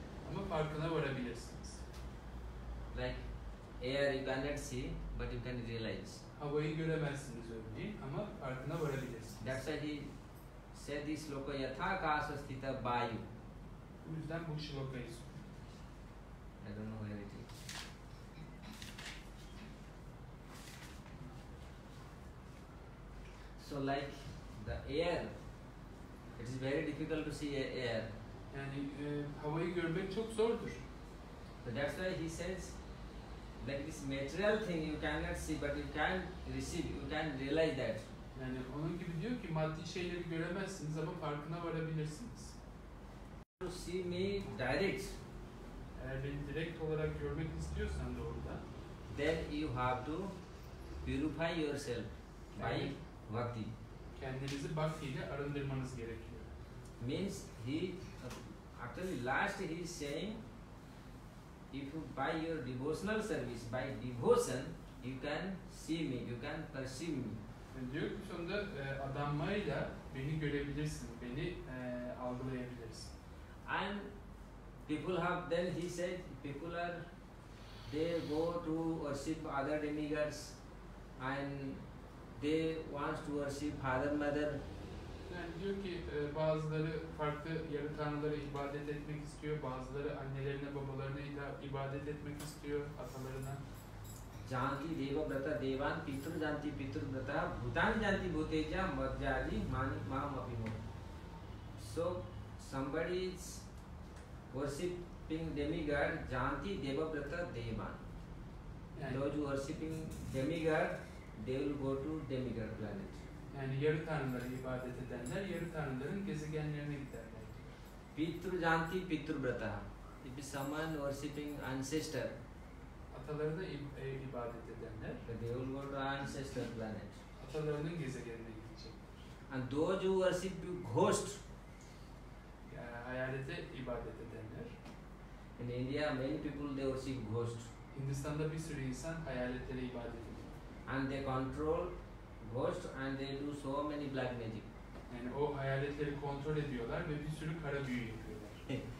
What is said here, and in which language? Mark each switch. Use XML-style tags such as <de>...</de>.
<tr>ama farkına varabilirsiniz.</tr> <en>Like air you cannot see, but you can realize.</en> <tr>Havayı göremezsiniz örneğin ama farkına varabilirsiniz.</tr> <en>That's why he said this sloka</en> <sa>yatha akasa sthita vayu.</sa> <tr>Bu yüzden bu şlokayı söylüyor.</tr> <en>I don't know where it is. So like the air, it is very difficult to see air.</en> <tr>Yani havayı görmek çok zordur.</tr> <en>So that's why he says, like this material thing you cannot see, but you can receive, you can realize that.</en> <tr>Yani onun gibi diyor ki maddi şeyleri göremezsiniz ama farkına varabilirsiniz.</tr> <en>To see me direct,</en> <tr>Eğer beni direkt olarak görmek istiyorsan doğrudan,</tr> <en>then you have to purify yourself by bhakti.</en> <tr>kendinizi bhakti ile arındırmanız gerekiyor.</tr> <en>Means he, actually last he is saying, if you by your devotional service, by devotion, you can see me, you can perceive me.</en> <tr>Yani diyor ki sonunda adanmayla beni görebilirsin, beni algılayabilirsin.</tr> <en>And people have, then he said, people are, they go to worship other demigods and they want to worship father, mother.</en> <tr>Yani diyor ki bazıları farklı yarı tanrılara ibadet etmek istiyor, bazıları annelerine babalarına ibadet etmek istiyor, atalarına.</tr> <sa>Janti deva brata devan pitur janti pitur brata bhutan janti bhuteja madhyadi mani mam apimo.</sa> <en>So somebody is worshipping demigod</en> <sa>janti deva brata devan.</sa> <tr>Yani,</tr> <en>Those who worshipping demigod, they will go to demigod planet.</en> <tr>yani yarı tanrılara ibadet edenler yarı tanrıların gezegenlerine giderler.</tr> <sa>Pitru janti pitru brata.</sa> <en>If someone worshipping ancestor,</en> <tr>Atalarına ibadet edenler</tr> <en>they will go to ancestor planet.</en> <tr>atalarının gezegenine gidecek.</tr> <en>And those who worship ghost,</en> <tr>Yani hayalete ibadet edenler.</tr> <en>in India many people they worship ghost.</en> <tr>Hindistan'da bir sürü insan hayaletlere ibadet ediyor.</tr> <en>And they control ghost and they do so many black magic.</en> <tr>Yani o hayaletleri kontrol ediyorlar ve bir sürü kara büyü yapıyorlar.</tr>